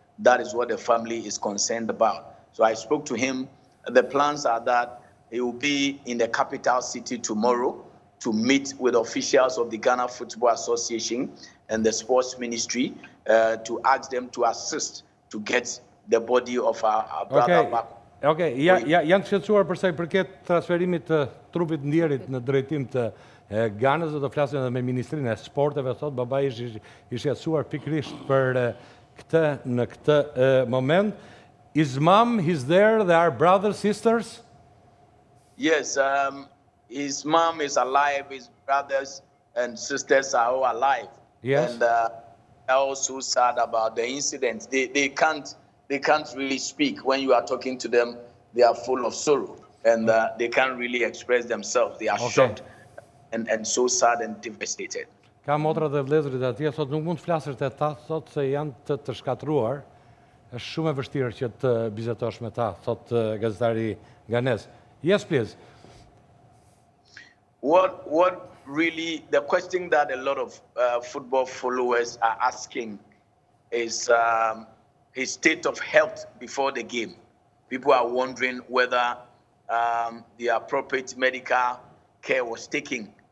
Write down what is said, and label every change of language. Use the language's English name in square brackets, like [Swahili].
[English] That is what the family is concerned about. So I spoke to him. The plans are that he will be in the capital city tomorrow to meet with officials of the Ghana Football Association and the sports ministry to ask them to assist to get the body of our brother back. [Albanian] Okay, janë të shqetësuar për sa I përket transferimit të trupit ndjerit në drejtim të Ganës, dhe do flasim edhe me Ministrinë e Sporteve, thot babai I shqetësuar pikërisht për këtë në këtë moment. [English] His mom is there, they are brothers, sisters? Yes, his mom is alive, his brothers and sisters are all alive. Yes. And they're also sad about the incident. They can't really speak. When you are talking to them, they are full of sorrow and they can't really express themselves. They are shocked and so sad and devastated. [Albanian] Ka motra dhe vëllezërit atje, thot nuk mund të flasësh te ta, thot se janë të shkatëruar. Është shumë e vështirë që të bizetosh me ta, thot gazetari ganez. [English] Yes, please. What really, the question that a lot of football followers are asking is his state of health before the game. People are wondering whether the appropriate medical care was taken